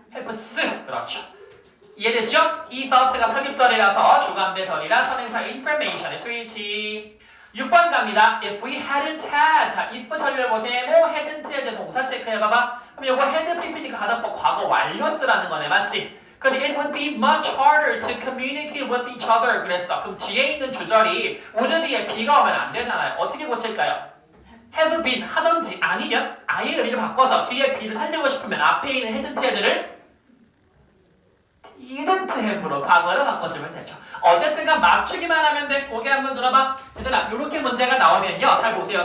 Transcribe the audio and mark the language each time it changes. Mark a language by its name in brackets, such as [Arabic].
[Korean] helps. 그렇죠. 이해됐죠? he thought가 삽입절이라서 주관대절이라 선행사 information의 수일치. 6번 갑니다. [English] If we hadn't had. [Korean] 자, if 처리를 보세요. hadn't에 대한 동사 체크해봐봐. 그럼 요거 had pp니까 가정법 과거 완료 쓰라는 거네. 맞지? 근데 [English] it would be much harder to communicate with each other 그랬어. [Korean] 그럼 뒤에 있는 주절이 would 뒤에 be가 오면 안 되잖아요. 어떻게 고칠까요? have been 하던지 아니면 아예 의미를 바꿔서 뒤에 be를 살리고 싶으면 앞에 있는 hadn't had를 didn't have로 과거로 바꿔주면 되죠. 어쨌든간 맞추기만 하면 돼. 고개 한번 들어봐. 얘들아 이렇게 문제가 나오면요. 잘 보세요.